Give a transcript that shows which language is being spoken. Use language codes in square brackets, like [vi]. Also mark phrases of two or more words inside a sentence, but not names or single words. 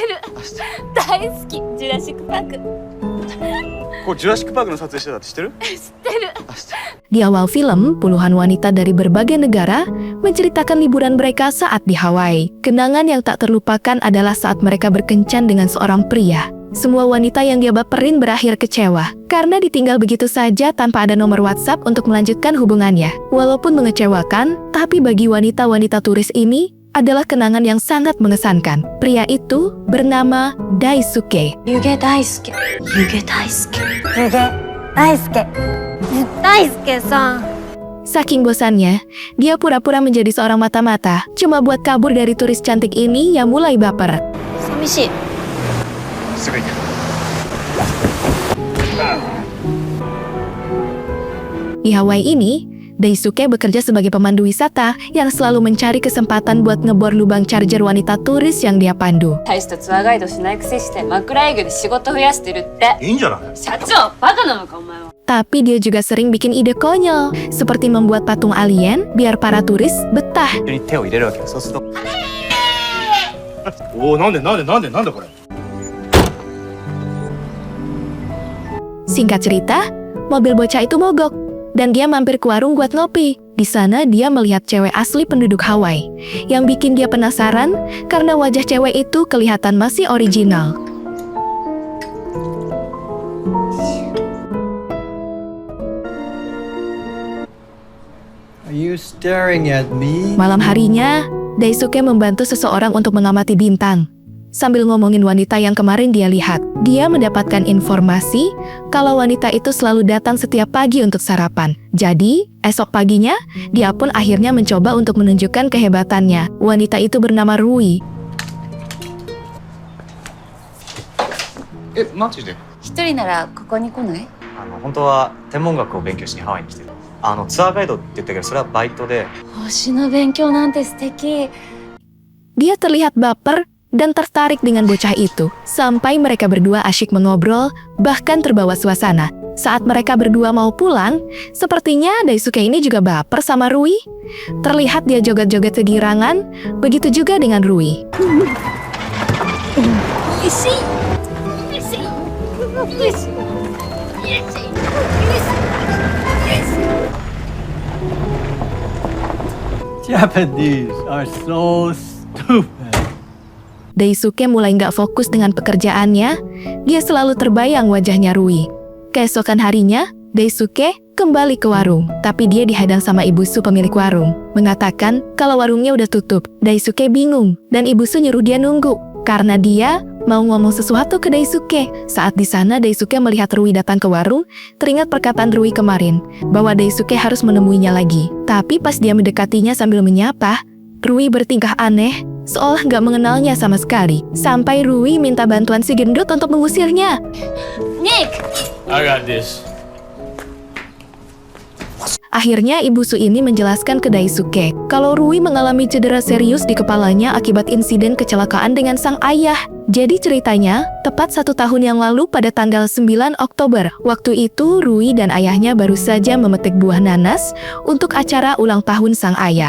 [ja] 大好きジュラシックパーク。これジュラシックパークの撮影してたって知ってる？知ってる。 [id] Di awal film, puluhan wanita dari berbagai negara menceritakan liburan mereka saat di Hawaii. Kenangan yang tak terlupakan adalah saat mereka berkencan dengan seorang pria. Semua wanita yang dia baperin berakhir kecewa karena ditinggal begitu saja tanpa ada nomor WhatsApp untuk melanjutkan hubungannya. Walaupun mengecewakan, tapi bagi wanita-wanita turis ini adalah kenangan yang sangat mengesankan. Pria itu bernama Daisuke. Yuge Daisuke. Yuge Daisuke. Yuge Daisuke. Daisuke-san. Saking bosannya, dia pura-pura menjadi seorang mata-mata, cuma buat kabur dari turis cantik ini yang mulai baper. Samishi. Di Hawaii ini, Daisuke bekerja sebagai pemandu wisata yang selalu mencari kesempatan buat ngebor lubang charger wanita turis yang dia pandu. [ja] 大したツアーガイドしないくせして枕営業で仕事増やしてるって。いいんじゃない？社長、バカなのかお前は。 [id] Tapi dia juga sering bikin ide konyol, seperti membuat patung alien biar para turis betah. [ja] 手に手を入れるわけよ。そうすると。おお、なんでこれ。 [id] Singkat cerita, mobil bocah itu mogok, dan dia mampir ke warung buat ngopi. Di sana dia melihat cewek asli penduduk Hawaii, yang bikin dia penasaran karena wajah cewek itu kelihatan masih original. [en] Are you staring at me? [id] Malam harinya, Daisuke membantu seseorang untuk mengamati bintang. Sambil ngomongin wanita yang kemarin dia lihat, dia mendapatkan informasi kalau wanita itu selalu datang setiap pagi untuk sarapan. Jadi, esok paginya, dia pun akhirnya mencoba untuk menunjukkan kehebatannya. Wanita itu bernama Rui. [ja] マジで？一人ならここに来ない？本当は天文学を勉強しにハワイに来てる。ツアーガイドって言ったけどそれはバイトで。星の勉強なんて素敵。 [id] Dia terlihat baper dan tertarik dengan bocah itu, sampai mereka berdua asyik mengobrol, bahkan terbawa suasana. Saat mereka berdua mau pulang, sepertinya Daisuke ini juga baper sama Rui. Terlihat dia joget-joget kegirangan, begitu juga dengan Rui. [en] Japanese are so stupid. [id] Daisuke mulai nggak fokus dengan pekerjaannya, dia selalu terbayang wajahnya Rui. Keesokan harinya, Daisuke kembali ke warung, tapi dia dihadang sama Ibu Su pemilik warung, mengatakan kalau warungnya udah tutup. Daisuke bingung, dan Ibu Su nyuruh dia nunggu, karena dia mau ngomong sesuatu ke Daisuke. Saat di sana Daisuke melihat Rui datang ke warung, teringat perkataan Rui kemarin, bahwa Daisuke harus menemuinya lagi. Tapi pas dia mendekatinya sambil menyapa, Rui bertingkah aneh, seolah nggak mengenalnya sama sekali. Sampai Rui minta bantuan si gendut untuk mengusirnya. Nick! [en] I got this. [id] Akhirnya Ibu Su ini menjelaskan ke Daisuke kalau Rui mengalami cedera serius di kepalanya akibat insiden kecelakaan dengan sang ayah. Jadi ceritanya, tepat 1 tahun yang lalu pada tanggal 9 Oktober, waktu itu Rui dan ayahnya baru saja memetik buah nanas untuk acara ulang tahun sang ayah.